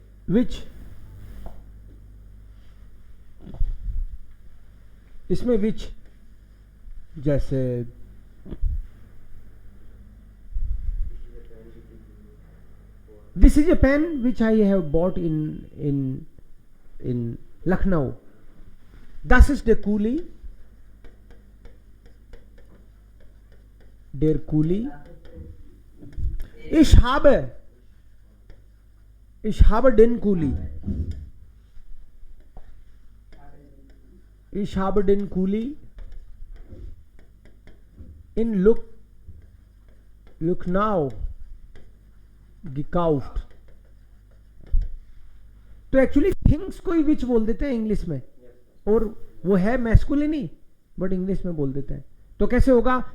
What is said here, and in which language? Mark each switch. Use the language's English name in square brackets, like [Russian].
[English] which, [Hindi] इसमें [English] which, [Hindi] जैसे [English] This is a pen which I have bought in Lucknow. [German] Das ist der Kuli, der Kuli। Ich habe den Kuli, ich habe den Kuli in Lucknow gekauft। [Hindi] तो actually things को ही विच बोल देते हैं English में, और वो है मैस्कुलिन ही, बट इंग्लिश में बोल देते हैं। तो कैसे होगा?